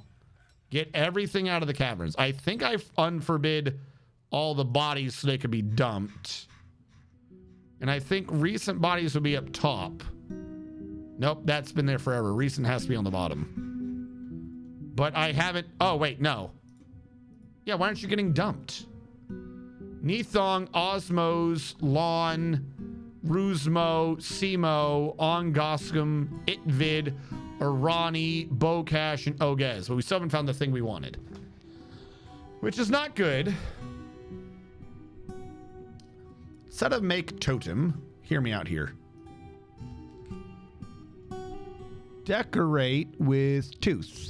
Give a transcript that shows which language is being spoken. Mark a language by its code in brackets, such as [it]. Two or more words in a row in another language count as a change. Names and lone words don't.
[en] Get everything out of the caverns. I think I've unforbid all the bodies so they could be dumped. And I think recent bodies will be up top. Nope, that's been there forever. Recent has to be on the bottom. But I haven't... Oh, wait, no. Yeah, why aren't you getting dumped? Nithong, Osmos, Lon, Ruzmo, Simo, Ongoskum, Itvid, Irani, Bokash, and Ogez. But we still haven't found the thing we wanted. Which is not good. Instead of make totem, hear me out here. Decorate with tooth.